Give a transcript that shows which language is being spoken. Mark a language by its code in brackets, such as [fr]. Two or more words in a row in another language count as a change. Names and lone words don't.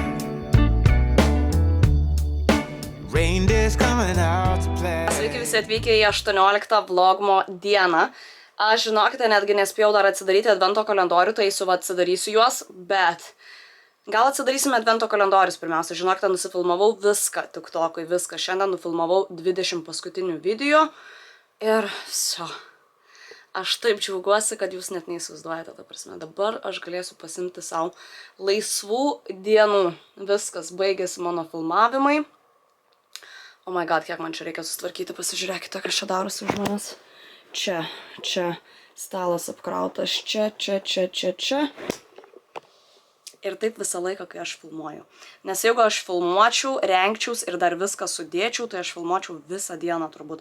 [en] Reindeer's coming out to play. [lt] Sveiki visi atvykę į 18 vlogmo dieną. Aš, žinokite, netgi nespėjau dar atsidaryti advento kalendorių, tai atsidarysiu juos, bet gal atsidarysime advento kalendorius pirmiausia. Žinokite, nusifilmavau viską, TikTok'ui, viską. Šiandien nufilmavau 20 paskutinių video ir viso. Aš taip džiaugiuosi, kad jūs net neįsivaizduojate, ta prasme. Dabar aš galėsiu pasimti savo laisvų dienų. Viskas, baigėsi mano filmavimai. [en] Oh my god, [lt] kiek man čia reikia sustvarkyti, pasižiūrėkite, kas čia darosi už manęs. Čia, stalas apkrautas, čia. Ir taip visą laiką, kai aš filmuoju. Nes jeigu aš filmuočiau, rengčiaus ir dar viską sudėčiau, tai aš filmuočiau visą dieną turbūt.